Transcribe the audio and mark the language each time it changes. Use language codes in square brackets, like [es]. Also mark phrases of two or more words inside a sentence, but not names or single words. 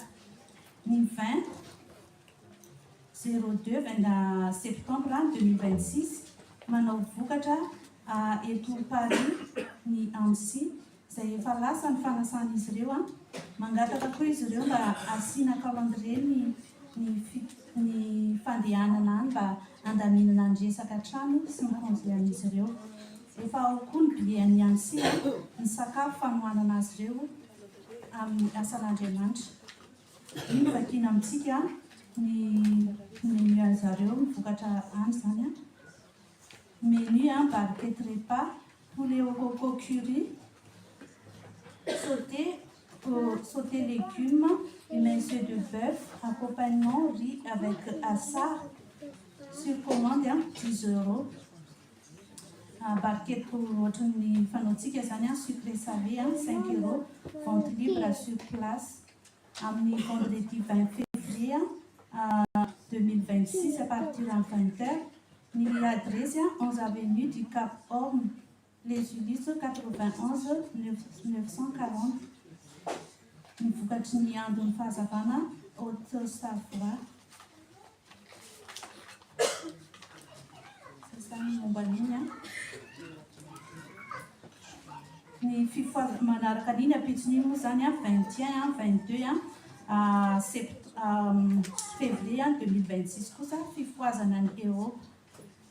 [mg] Ny 20 02 septembre 2026 manao vokatra eto Paris ny AMSI izay efa lasa ny fanasan'izy ireo mangataka koa izy ireo mba asiana calendrier ny fandehanana any mba andaminana ny resaka trano sy ny konzilan'izy ireo. Efa ao koa ny billet-ny AMSI ny sakafo fanohanana azy ireo amin'ny asan'Andriamanitra. Iny vakiana amintsika ny menu zareo mivokatra any zany [fr] menu barquette repas, poulet au coco curry, sauté légumes, émincé de bœuf, accompagnement riz avec assar, sur commande 10 €. Barquette [mg] ohatran'ny fanaontsika zany [fr] sucré salé 5 €, vente libre sur place. Amin'ny vendredi 20 février 2026 à partir de 20h. L'adresse 11 avenue du Cap Orme, les Ulysses 91 940. [mg] Ny vokatry ny andron'ny fahazavana Haute-Savoie. Zany momba an'iny ny manaraka an'iny apitsiny moa zany 21 22 février 2026 kosa fifoazana ny Europe.